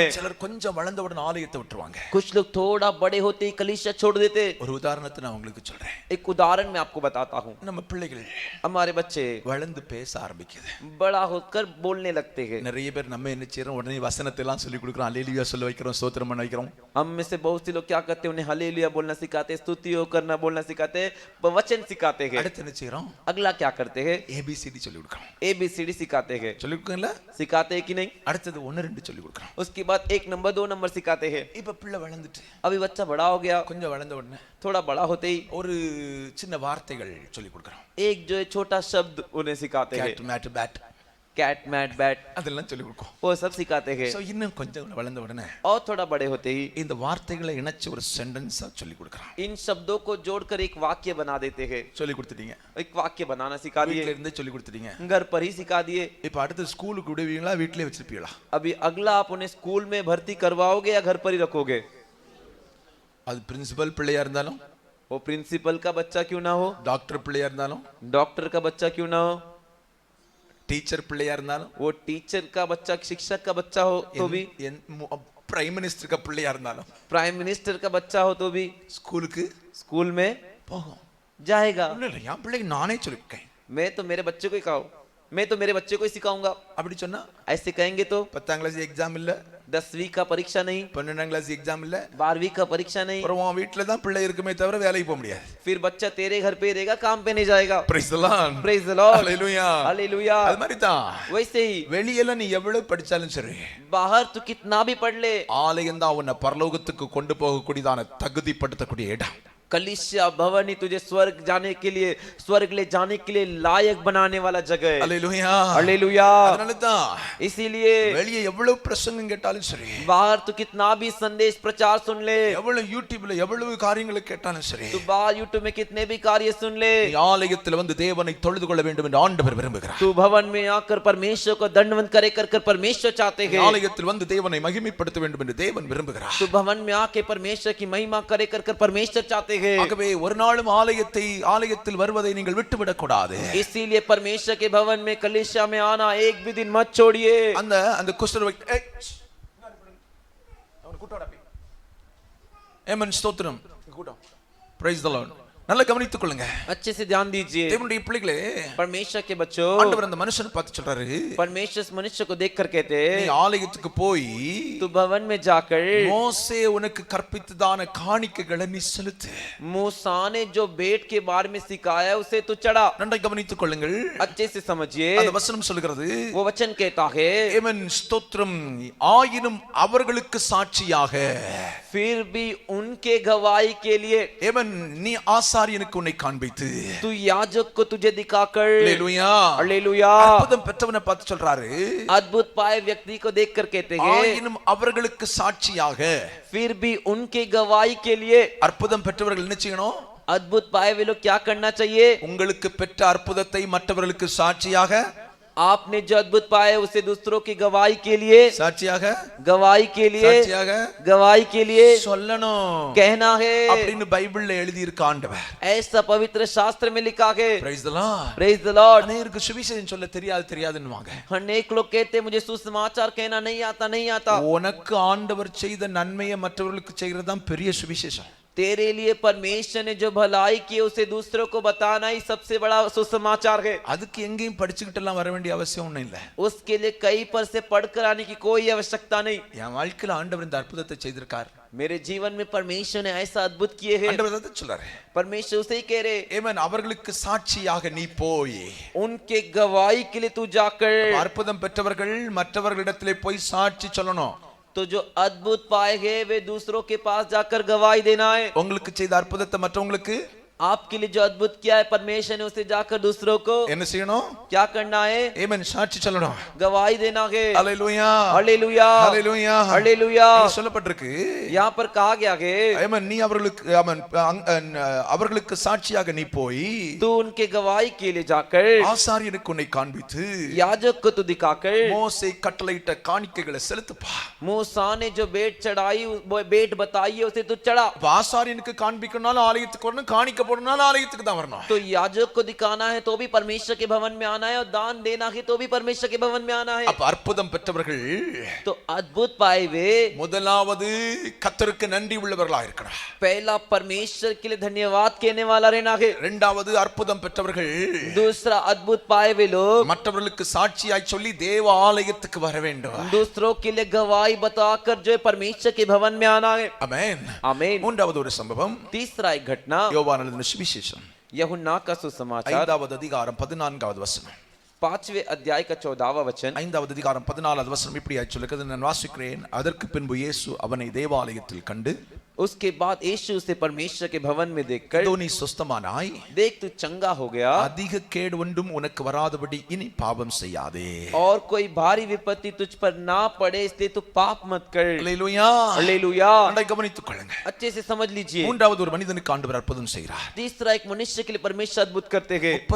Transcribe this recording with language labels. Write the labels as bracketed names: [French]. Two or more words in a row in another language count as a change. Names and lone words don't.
[Tamil] சிலர் கொஞ்சம் வளர்ந்தவுடன் ஆலயத்தை விட்டுருவாங்க. [Hindi] कुछ लोग थोड़ा बड़े होते ही कलीसिया छोड़ देते. [Tamil] ஒரு உதாரணத்தை நான் உங்களுக்கு சொல்றேன். [Hindi] एक उदाहरण मैं आपको बताता हूँ. [Tamil] நம்ம பிள்ளைகள் [Hindi] हमारे बच्चे [Tamil] வளர்ந்து பேச ஆரம்பிக்குது. [Hindi] बड़ा होकर बोलने लगते हैं. [Tamil] நிறைய பேர் நம்ம என்ன செய்யறோம், உடனே வசனத்தை எல்லாம் சொல்லி கொடுக்குறோம், அல்லேலூயா சொல்ல வைக்கிறோம், ஸ்தோத்திரம் பண்ண வைக்கிறோம். [Hindi] हम में से बहुत से लोग क्या करते हैं, उन्हें हालेलुया बोलना सिखाते, स्तुतियों करना बोलना सिखाते, वचन सिखाते हैं. [Tamil] அடுத்து என்ன செய்யறோம்? [Hindi] अगला क्या करते हैं, [Tamil] ஏபிசிடி சொல்லி கொடுக்குறோம். [Hindi] ABCD सिखाते हैं. [Tamil] சொல்லி கொடுக்கல? [Hindi] सिखाते हैं कि नहीं. [Tamil] அடுத்தது 1 2 சொல்லி கொடுக்குறோம். [Hindi] उसके बाद 1 नंबर 2 नंबर सिखाते हैं. [Tamil] இப்ப பிள்ளை வளர்ந்துட்டு [Hindi] अभी बच्चा बड़ा हो गया, [Tamil] கொஞ்சம் வளர்ந்த உடனே [Hindi] थोड़ा बड़ा होते ही [Tamil] ஒரு சின்ன வார்த்தைகள் சொல்லி கொடுக்குறோம். [Hindi] एक जो है छोटा शब्द उन्हें सिखाते हैं. [English] cat mat bat cat mat bat [Tamil] அதெல்லாம் சொல்லி கொடுக்கும். [Hindi] वो सब सिखाते हैं. [Tamil] சோ இன்னும் கொஞ்சம் வளர்ந்த உடனே [Hindi] और थोड़ा बड़े होते ही [Tamil] இந்த வார்த்தைகளை இணைச்சு ஒரு சென்டென்ஸா சொல்லி கொடுக்குறான். [Hindi] इन शब्दों को जोड़कर एक वाक्य बना देते हैं. [Tamil] சொல்லி கொடுத்துட்டீங்க. [Hindi] एक वाक्य बनाना सिखा [Tamil] வீட்ல [Hindi] दिए, [Tamil] இருந்தே சொல்லி கொடுத்துட்டீங்க. [Hindi] घर पर ही सिखा दिए. [Tamil] இப்ப அடுத்து ஸ்கூலுக்கு விடுவீங்களா, வீட்லயே வச்சிருப்பீங்களா? [Hindi] अभी अगला आप उन्हें स्कूल में भर्ती करवाओगे या घर पर ही रखोगे. [Tamil] அது பிரின்சிபல் பிள்ளையா இருந்தாலும், [Hindi] वो प्रिंसिपल का बच्चा क्यों ना हो, [Tamil] டாக்டர் பிள்ளையா இருந்தாலும், [Hindi] डॉक्टर का बच्चा क्यों ना हो, [Tamil] டீச்சர் பிள்ளையா இருந்தாலும், [Hindi] वो टीचर का बच्चा, शिक्षक का बच्चा हो तो भी, [English] prime minister [Tamil] का பிள்ளையா இருந்தாலும், [English] prime minister [Hindi] का बच्चा हो तो भी [Tamil] ஸ்கூலுக்கு [Hindi] स्कूल में [Tamil] போகும். [Hindi] जाएगा. [Tamil] இல்ல இல்ல, என் பிள்ளைக்கு நானே சொல்லிருக்கேன். [Hindi] मैं तो मेरे बच्चे को ही खाऊं, मैं तो मेरे बच्चे को ही सिखाऊंगा. [Tamil] அப்படி சொன்னா [Hindi] ऐसे कहेंगे तो [Tamil] 10ஆம் [English] class exam [Tamil] இல்ல, [Hindi] 10वीं का परीक्षा नहीं, [Tamil] 12ஆம் [English] class exam [Tamil] இல்ல, [Hindi] 12वीं का परीक्षा नहीं, [Tamil] அப்புறம் உன் வீட்ல தான் பிள்ளை இருக்குமே தவிர வேலைக்கு போக முடியாது. [Hindi] फिर बच्चा तेरे घर पे रहेगा, काम पे नहीं जाएगा. [English] Praise the Lord. Praise the Lord. Hallelujah. Hallelujah. [Tamil] அது மாதிரி தான் [Hindi] वैसे ही [Tamil] வெளியில நீ எவ்வளவு படிச்சாலும் சரி, [Hindi] बाहर तू कितना भी पढ़ ले, [Tamil] ஆலயம் தான் உன்னை பரலோகத்துக்கு கொண்டு போகக்கூடியதான தகுதிப்படுத்தக்கூடிய இடம். [Hindi] कलीसिया भवन ही तुझे स्वर्ग जाने के लिए, स्वर्ग ले जाने के लिए लायक बनाने वाला जगह है. [Tamil] அல்லேலூயா. [Hindi] हालेलुया. [Tamil] அதனால தான் [Hindi] इसीलिए [Tamil] வெளியே எவ்வளவு பிரசங்கம் கேட்டாலும் சரி, [Hindi] बाहर तू कितना भी संदेश प्रचार सुन ले, [Tamil] எவ்வளவு யூடியூப்ல எவ்வளவு காரியங்களை கேட்டாலும் சரி, [Hindi] तू बाहर यूट्यूब में कितने भी कार्य सुन ले, [Tamil] நீ ஆலயத்தில் வந்து தேவனை தொழுது கொள்ள வேண்டும் என்று ஆண்டவர் விரும்புகிறார். [Hindi] तू भवन में आकर परमेश्वर को दंडवत करे कर कर परमेश्वर चाहते हैं. [Tamil] ஆலயத்தில் வந்து தேவனை மகிமைப்படுத்த வேண்டும் என்று தேவன் விரும்புகிறார். [Hindi] तू भवन में आके परमेश्वर की महिमा करे कर कर परमेश्वर चाहते हैं. [Tamil] ஆகவே ஒரு நாளும் ஆலயத்தில் வருவதை நீங்கள் விட்டுவிடக் கூடாது. [Hindi] इसीलिए परमेश्वर के भवन में कलीसिया में आना एक भी दिन मत छोड़िए. [Tamil] அந்த குஷ்டரோகி ஆமென், ஸ்தோத்திரம். [English] Praise the Lord. [Tamil] நல்லா கவனித்துக் கொள்ளுங்க. [Hindi] अच्छे से ध्यान दीजिए. [Tamil] தேவனுடைய பிள்ளைகளே, [Hindi] परमेश्वर के बच्चों, [Tamil] ஆண்டவர் அந்த மனுஷனை பார்த்து சொல்றாரு, [Hindi] परमेश्वर इस मनुष्य को देख कर कहते, [Tamil] நீ ஆலயத்துக்கு போய் [Hindi] तू भवन में जाकर [Tamil] மோசே உனக்கு கற்பித்ததான காணிக்கைகளை நீ செலுத்து. [Hindi] मूसा ने जो भेंट के बारे में सिखाया उसे तू चढ़ा. [Tamil] நன்றாய் கவனித்துக் கொள்ளுங்கள். [Hindi] अच्छे से समझिए. [Tamil] அந்த வசனம் சொல்கிறது, [Hindi] वो वचन कहता है, [Tamil] ஆமென், ஸ்தோத்திரம். ஆயினும் அவர்களுக்கு சாட்சியாக, [Hindi] फिर भी उनके गवाही के लिए, [Tamil] ஆமென், நீ ஆசாரியனுக்கு உன்னை காண்பித்து, [Hindi] तू याजक को तुझे दिखाकर, [Tamil] அல்லேலூயா, [Hindi] हालेलुया, [Tamil] அற்புதம் பெற்றவனை பார்த்து சொல்றாரு, [Hindi] अद्भुत पाए व्यक्ति को देख कर कहते हैं, [Tamil] ஆயினும் அவர்களுக்கு சாட்சியாக, [Hindi] फिर भी उनके गवाही के लिए. [Tamil] அற்புதம் பெற்றவர்கள் என்ன செய்யணும்? [Hindi] अद्भुत पाए वे लोग क्या करना चाहिए? [Tamil] உங்களுக்கு பெற்ற அற்புதத்தை மற்றவர்களுக்கு சாட்சியாக [Hindi] आपने जो अद्भुत पाए उसे दूसरों की गवाही के लिए [Tamil] சாட்சியாக [Hindi] गवाही के लिए [Tamil] சொல்லணும் [Hindi] कहना है, [Tamil] அப்படின்னு பைபிள்ல எழுதி இருக்க ஆண்டவர். [Hindi] ऐसा पवित्र शास्त्र में लिखा है। [English] Praise the Lord. Praise the Lord. [Tamil] அநேகருக்கு சுவிசேஷம் சொல்ல தெரியாதுன்னுவாங்க. [Hindi] अनेक लोग कहते मुझे सुसमाचार कहना नहीं आता। [Tamil] உனக்கு ஆண்டவர் செய்த நன்மையை மற்றவர்களுக்கு செய்யறது தான் பெரிய சுவிசேஷம். [Hindi] तेरे लिए परमेश्वर ने जो भलाई की उसे दूसरों को बताना ही सबसे बड़ा सुसमाचार है। [Tamil] அதுக்கு எங்கேயும் படிச்சுக்கிட்டு எல்லாம் வர வேண்டிய அவசியம் ஒண்ணும் இல்ல. [Hindi] उसके लिए कहीं पर से पढ़कर आने की कोई आवश्यकता नहीं। [Tamil] என் வாழ்க்கையில ஆண்டவர் இந்த அற்புதத்தை செய்திருக்கார். [Hindi] मेरे जीवन में परमेश्वर ने ऐसा अद्भुत किए हैं। [Tamil] ஆண்டவர் அதை சொல்றாரு. [Hindi] परमेश्वर उसे ही कह रहे। [Tamil] ஆமென். அவர்களுக்கு சாட்சியாக நீ போய் [Hindi] उनके गवाही के लिए तू जाकर, [Tamil] அற்புதம் பெற்றவர்கள் மற்றவர்களிடத்திலே போய் சாட்சி சொல்லணும். [Hindi] तो जो अद्भुत पाए गए वे दूसरों के पास जाकर गवाही देना है। [Tamil] உங்களுக்கு செய்த அற்புதத்தை மற்றவங்களுக்கு, [Hindi] आपके लिए जो अद्भुत किया है परमेश्वर ने उसे जाकर दूसरों को [Tamil] என்ன செய்யணும்? [Hindi] क्या करना है? [Tamil] ஆமென். சாட்சி சொல்லணும். [Hindi] गवाही देना है। [Tamil] ஹalleluya, [Hindi] हालेलुया, [Tamil] ஹalleluya, [Hindi] हालेलुया। [Tamil] சொல்லப்பட்டிருக்கு. [Hindi] यहाँ पर कहा गया है, [Tamil] ஆமென். நீ அவர்களுக்கு சாட்சியாக நீ போய் [Hindi] तू उनके गवाही के लिए जाकर [Tamil] ஆசாரியனுக்கு உன்னை காண்பித்து [Hindi] याजक को तू दिखाकर [Tamil] மோசே கட்டளையிட்ட காணிக்கைகளை செலுத்துப்பா. [Hindi] मूसा ने जो भेंट चढ़ाई, भेंट बताई है उसे तू चढ़ा। [Tamil] ஆசாரியனுக்கு காண்பிக்கணும்னாலும் ஆலயத்துக்கு வரணும், காணிக்க போடணும்னாலும் ஆலயத்துக்கு தான் வரணும். [Hindi] तो याजक को दिखाना है तो भी परमेश्वर के भवन में आना है, और दान देना है तो भी परमेश्वर के भवन में आना है। [Tamil] அப்ப அற்புதம் பெற்றவர்கள் [Hindi] तो अद्भुत पाए वे [Tamil] முதலாவது கர்த்தருக்கு நன்றி உள்ளவர்களாக இருக்கணும். [Hindi] पहला परमेश्वर के लिए धन्यवाद कहने वाला रहना है। [Tamil] இரண்டாவது அற்புதம் பெற்றவர்கள் [Hindi] दूसरा अद्भुत पाए वे लोग [Tamil] மற்றவர்களுக்கு சாட்சியாய் சொல்லி தேவ ஆலயத்துக்கு வர வேண்டும். [Hindi] दूसरों के लिए गवाही बताकर जो है परमेश्वर के भवन में आना है। [Tamil] ஆமென். [Hindi] आमीन। [Tamil] மூன்றாவது ஒரு சம்பவம், [Hindi] तीसरा एक घटना, [Tamil] யோவான் எழுதின சுவிசேஷம் [Hindi] यूहन्ना का सुसमाचार [Tamil] 5வது அதிகாரம் 14வது வசனம். [Hindi] 5वें अध्याय का 14वां वचन। [Tamil] 5வது அதிகாரம் 14வது வசனம் இப்படியாய் சொல்லுகிறது, நான் வாசிக்கிறேன். அதற்கு பின்பு இயேசு அவனை தேவாலயத்தில் கண்டு, [Hindi] उसके बाद यीशु उसे परमेश्वर के भवन में देखकर, [Tamil] இதோ நீ சுஸ்தமானாய், [Hindi] देख तू चंगा हो गया, [Tamil] அதிக கேடு ஒன்றும் உனக்கு வராதபடி இனி பாவம் செய்யாதே, [Hindi] और कोई भारी विपत्ति तुझ पर ना पड़े इसलिए तू पाप मत कर। [Tamil] அல்லேலூயா, [Hindi] हालेलुया। [Tamil] அதை கவனித்துக் கொள்ளுங்க. [Hindi] अच्छे से समझ लीजिए। [Tamil] மூன்றாவது ஒரு மனிதனுக்கு ஆண்டவர் அற்புதம் செய்கிறார். [Hindi] तीसरा एक मनुष्य के लिए परमेश्वर अद्भुत करते हैं।